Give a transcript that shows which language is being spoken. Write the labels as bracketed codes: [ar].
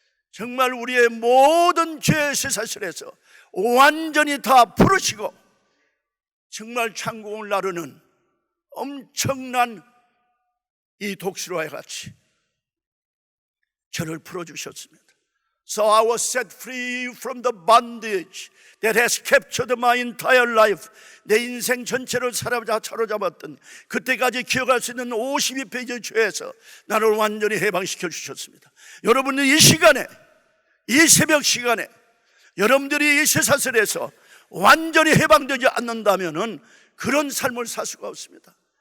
[ko] 정말 우리의 모든 죄의 쇠사슬에서 완전히 다 풀으시고 정말 천국을 나르는 엄청난 이 독수리와 같이 저를 풀어주셨습니다. [en] So I was set free from the bondage that has captured my entire life. [ko] 내 인생 전체를 사로잡았던 그때까지 기억할 수 있는 52페이지의 죄에서 나를 완전히 해방시켜 주셨습니다. 여러분은 이 시간에, 이 새벽 시간에 여러분들이 이 쇠사슬에서 완전히 해방되지 않는다면 그런 삶을 살 수가 없습니다.